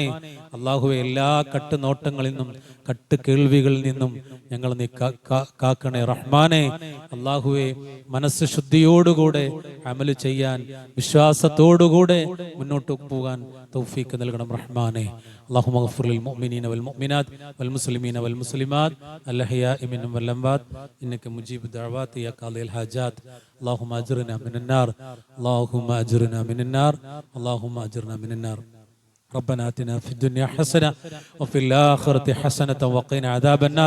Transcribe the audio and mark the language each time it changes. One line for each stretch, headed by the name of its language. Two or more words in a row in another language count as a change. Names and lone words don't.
Malayalam: അള്ളാഹുവെ, എല്ലാ കട്ടുനോട്ടങ്ങളിൽ നിന്നും കട്ട് കേൾവികളിൽ നിന്നും ഞങ്ങൾ നീ കാക്കണേ റഹ്മാനെ. അള്ളാഹുവെ, മനസ്സ് ശുദ്ധിയോടുകൂടെ അമല് ചെയ്യാൻ വിശ്വാസത്തോടുകൂടെ മുന്നോട്ട് പോകാൻ തൗഫീഖ് നൽകണം റഹ്മാനെ.
Arabic: اللهم اغفر للمؤمنين والمؤمنات والمسلمين والمسلمات الأحياء منهم والأموات إنك مجيب الدعوات يا قاضي الحاجات. اللهم أجرنا من النار، اللهم أجرنا من النار، اللهم أجرنا من النار. ربنا آتنا في الدنيا حسنة وفي الآخرة حسنة وقنا عذاب النار.